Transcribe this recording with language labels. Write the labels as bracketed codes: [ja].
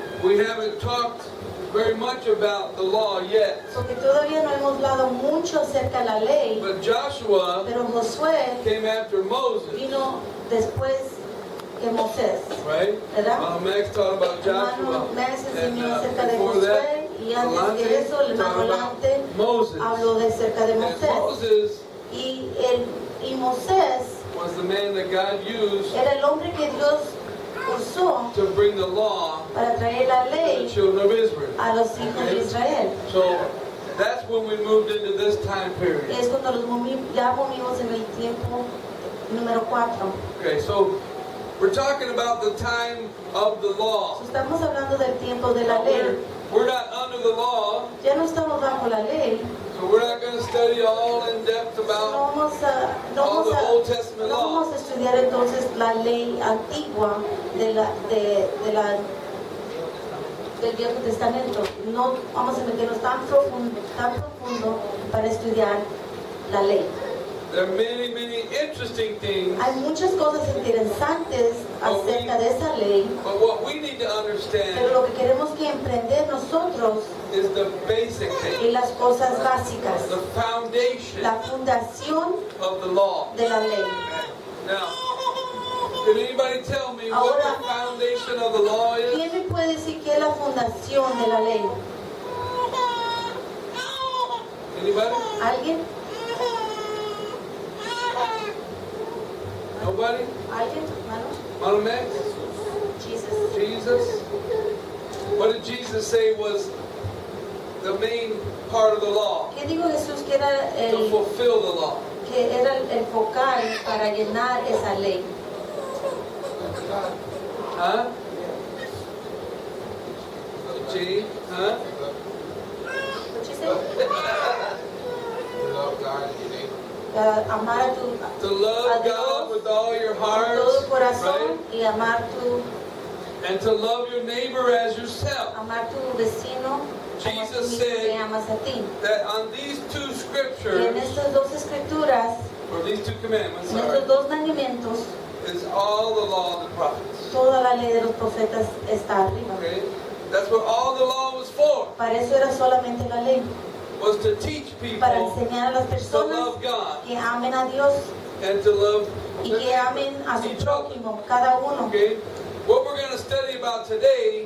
[en] we haven't talked very much about the law yet. [es] porque todavía no hemos hablado mucho acerca de la ley, [en] But Joshua [es] pero Josué [en] came after Moses, [es] vino después que Moisés, [en] right? [es] ¿verdad? [en] Max taught about [es] Hermano [en] Joshua. [es] Max [en] And [es] enseñó acerca de [en] before that, [es] Josué, y antes de eso, el hermano [en] taught about [es] Lante [en] Moses. [es] habló de acerca de [en] And [es] Moisés. [en] Moses [es] Y Moisés [en] was the man that God used [es] era el hombre que Dios usó [en] to bring the law [es] para traer la [en] to the [es] ley [en] children of Israel. [es] a los hijos de Israel. [en] So that's when we moved into this time period. [es] Es cuando ya movimos en el tiempo número 4. [en] Okay, so we're talking about the time of the law. [es] Estamos hablando del tiempo de la [en] Now, [es] ley. [en] we're not under the law, [es] Ya no estamos bajo la ley. [en] so we're not going to study all in depth [es] No [en] about all the Old Testament [es] no [en] law. [es] vamos a estudiar entonces la ley antigua del Viejo Testamento. No vamos a meternos tan profundo para estudiar la ley. [en] There are many, many interesting things, [es] Hay muchas cosas interesantes acerca de esa ley, [en] but what we need to [es] pero [en] understand [es] lo que queremos que emprender nosotros [en] is the basic [es] es [en] thing, [es] las cosas básicas, [en] the foundation [es] la fundación [en] of the law. [es] de la ley. [en] Now, can anybody tell me what the foundation of the law is? [es] ¿Quién me puede decir qué es la fundación de la ley? [en] Anybody? [es] ¿Alguien? [en] Nobody? [es] ¿Alguien? ¿Hermano? [en] Mother Max? Jesus. Jesus? What did Jesus say was the main part of the law? [es] ¿Qué dijo Jesús que era [en] To fulfill the law. [es] el focal para llenar esa ley? Huh? G? Huh? [en] What you say? Love God and your neighbor. [es] Amar a tu [en] To love God with all your [es] con [en] heart, [es] todo corazón [en] right? [es] y amar [en] And to love your neighbor as yourself. [es] tu vecino como a ti [en] Jesus [es] mismo [en] said [es] te amas a ti. [en] That on these two [es] Y en [en] scriptures, [es] estas dos escrituras, [en] or these two commandments, [es] en [en] sorry, [es] estos dos mandamientos, [en] is all the law of the prophets. [es] toda la ley de los profetas está arriba. [en] Okay? That's what all the law was for. [es] Para eso era solamente la ley, [en] Was to teach [es] para [en] people [es] enseñar a las [en] to [es] personas [en] love God [es] que amen a Dios [en] and to love [es] y [en] their [es] que amen a su [en] neighbor, each other. [es] prójimo, cada uno. [en] Okay? What we're going to study about today